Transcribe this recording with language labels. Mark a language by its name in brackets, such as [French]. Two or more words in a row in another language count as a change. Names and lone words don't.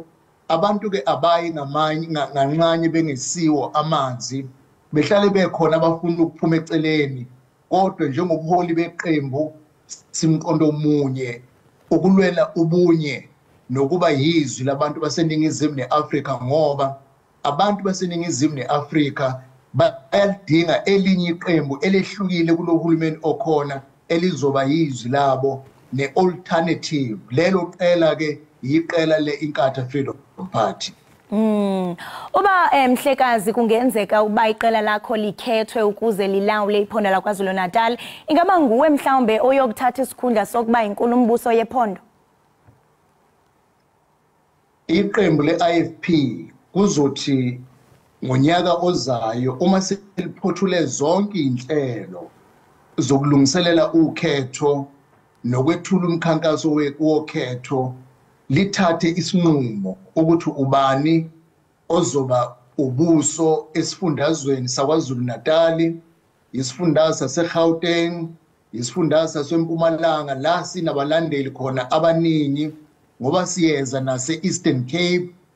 [Zulu] Abantu ke abayi nganqanye bengesiwo amanzi, behlale bekhona abafuna ukuphuma eceleni, kodwa njengobuholi beqembu simqondo omunye ukulwela ubunye nokuba yizwi labantu baseningizimu neAfrika, ngoba abantu baseningizimu neAfrika bayalidinga elinye iqembu elehlukile kulohulumeni okhona elizoba yizwi labo ne-alternative. [Xhosa] Lelo qela ke yiqela le-Inkatha Freedom Party. Uba Mhlekazi, kungenzeka uba iqela lakho likhethwe ukuze lilawule iphondo laKwaZulu Natal, ingaba nguwe mhlawumbe oyokuthatha isikhundla sokuba inkulumbuso yephondo? [Zulu] Iqembu le-IFP kuzothi ngonyaka ozayo uma seliphothule zonke inhlelo zokulungiselela ukhetho nokwethula umkhankaso wokhetho, lithathe isinqumo ukuthi ubani ozoba ubuso esifundazweni saKwaZulu Natal, isifundazwe saseGauteng, isifundazwe saseMpumalanga, la sinabalandeli khona abaningi, ngoba siyeza nase-Eastern Cape